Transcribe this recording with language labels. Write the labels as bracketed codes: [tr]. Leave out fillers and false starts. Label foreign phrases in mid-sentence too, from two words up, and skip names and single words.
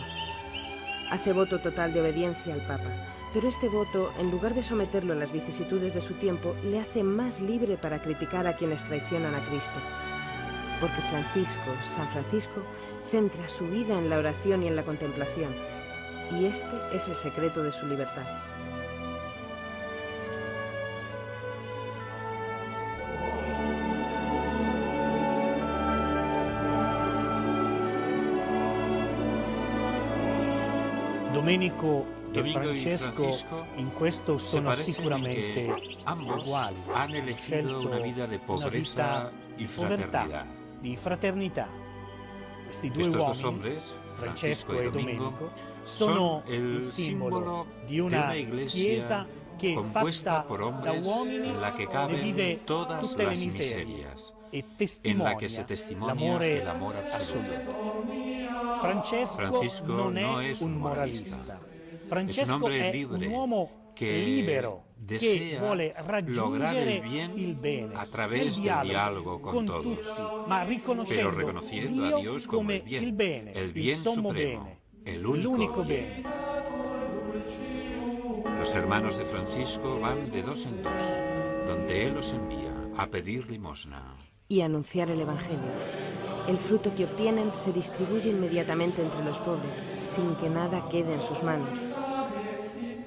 [es] Hace voto total de obediencia al Papa, pero este voto, en lugar de someterlo a las vicisitudes de su tiempo, le hace más libre para criticar a quienes traicionan a Cristo. Porque San Francisco, centra su vida en la oración y en la contemplación. Y este es el secreto de su libertad. [it] Domenico e Francesco in questo sono sicuramente uguali. [es] Han elegido una vida de pobreza y fraternidad. [it] Di fraternità. Questi due [es] Estos [it] uomini, [es] dos hombres, [it] Francesco e Domenico, sono il simbolo di una chiesa che [es] compuesta por [it] da [es] hombres [it] uomini [es] en la que [it] ne [es] caben [it] vive [es] todas [it] tutte le [es] las [it] miserie [es] miserias, [it] e [es] en la que se testimonia [it] l'amore [es] el amor absoluto. [it] Francesco non è un moralista. Francesco è un uomo libero che vuole raggiungere il bene [es] a través del diálogo con todos, [it] tutti, ma riconoscendo [es] pero reconociendo a Dios como [it] come il bene, [es] el [it] il [es] bien [it] sommo [es] supremo, [it] bene, [es] el [it] l'unico [es] único bien. [it] bene. [es] Los hermanos de Francisco van de dos en dos, donde él los envía a pedir limosna. Y anunciar el Evangelio. El fruto que obtienen se distribuye inmediatamente entre los pobres, sin que nada quede en sus manos.